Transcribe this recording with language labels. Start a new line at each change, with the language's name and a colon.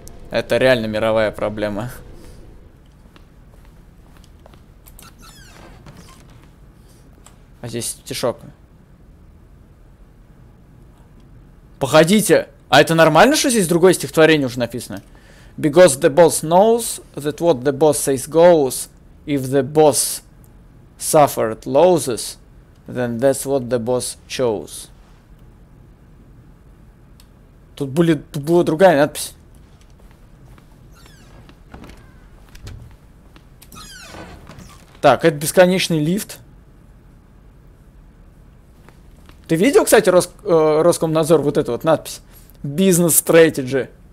Russian: Это реально мировая проблема. А здесь стишок. Погодите, а это нормально, что здесь другое стихотворение уже написано?
English: Because the boss knows that what the boss says goes. If the boss suffered losses, then that's what the boss chose.
Russian: Тут была другая надпись. Так, это бесконечный лифт. Ты видел, кстати, Роскомнадзор, вот эту вот надпись? Бизнес стратеджи.